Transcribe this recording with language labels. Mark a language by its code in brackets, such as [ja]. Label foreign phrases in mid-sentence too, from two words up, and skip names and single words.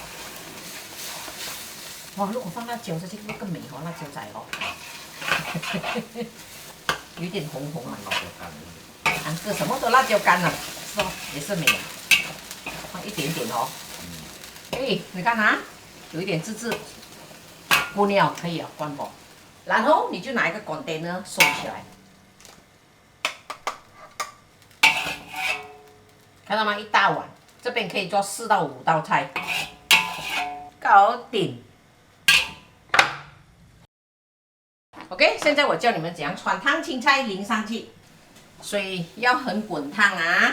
[zh] 哇，如果放辣椒，這些會更美哦，辣椒仔哦，有點紅紅啊。啊，這什麼都辣椒乾了。也是美，放一點點哦。哎，你看啊，有一點滋滋，過了可以了，關火。然後你就拿一個 container 收起來，看到嗎？一大碗，這邊可以做4到5道菜，搞定。OK， 現在我教你們怎樣汆燙青菜淋上去，水要很滾燙啊。